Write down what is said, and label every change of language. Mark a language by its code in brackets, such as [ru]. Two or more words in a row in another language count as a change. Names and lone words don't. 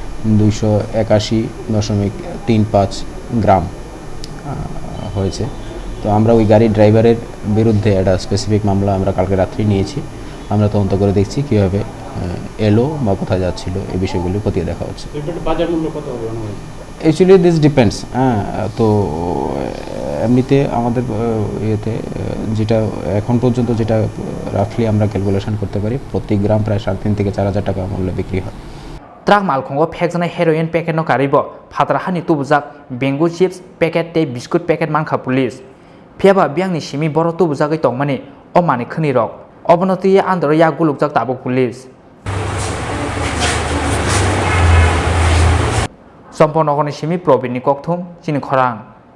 [bn] 281.35 গ্রাম হয়েছে তো আমরা ওই গাড়ির ড্রাইভারের বিরুদ্ধে একটা স্পেসিফিক মামলা আমরা কালকে রাত্রি নিয়েছি আমরা তদন্ত করে দেখছি কিভাবে এলো বা কোথায় যাচ্ছিল এই বিষয়গুলো খতিয়ে দেখা হচ্ছে বাজার মূল্য কত হবে [en] actually this depends [bn] তো এমনিতে আমাদের ইয়েতে যেটা এখন পর্যন্ত যেটা রাফলি আমরা ক্যালকুলেশন করতে পারি প্রতি গ্রাম প্রায় 3,500 থেকে 4,000 টাকা মূল্যে বিক্রি হয় [trp] Truck Malkhungo Pekjanai Heroin Packet no Karibo Phatrahani Tubujak Bengu Chips Packet Te Biscuit Packet Manka Police Phiaba Biangni Simi Boro Tubujagai Tongmani O Mani Khni Rok Obonoti Andro Yagulukjak Tabo Police Chompongnagarni Simi Probini Kokthum Chini Khorang